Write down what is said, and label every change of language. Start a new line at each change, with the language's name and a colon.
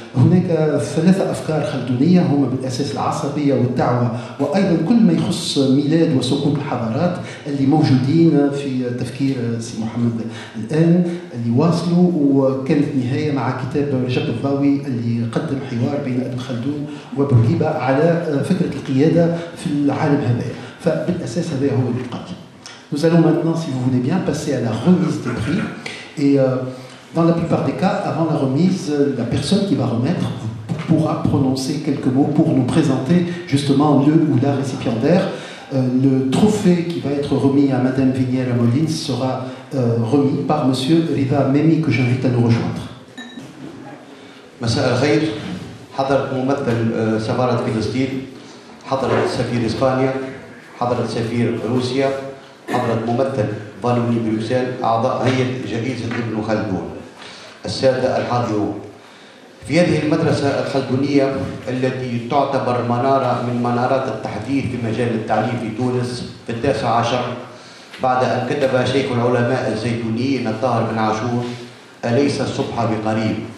Arabic: هناك ثلاثه افكار خلدونيه هما بالاساس العصبيه والدعوه، وايضا كل ما يخص ميلاد وسقوط الحضارات اللي موجودين في تفكير سي محمد الان، اللي واصلوا. وكانت نهايه مع كتاب رجب الضاوي اللي قدم حوار بين ابن خلدون وبورقيبه على فكره القياده في العالم هذايا. فبالاساس هذا هو اللقاء.
French: Nous allons maintenant, si vous voulez bien, passer à la remise des prix. Et dans la plupart des cas, avant la remise, la personne qui va remettre pourra prononcer quelques mots pour nous présenter justement le ou la récipiendaire. Le trophée qui va être remis à Madame Vinière Molins sera remis par Monsieur Rida Memi, que j'invite à nous rejoindre.
Arabic: مساء الخير. حضرت ممثل سفارة فلسطين، حضرت سفير إسبانيا، حضرت سفير روسيا، حضرت ممثل فالوني بروكسل، أعضاء هيئة جائزة ابن خلدون، السادة الحاضرون. في هذه المدرسة الخلدونية التي تعتبر منارة من منارات التحديث في مجال التعليم في تونس في 19 بعد أن كتب شيخ العلماء الزيتونيين الطاهر بن عاشور: أليس الصبح بقريب.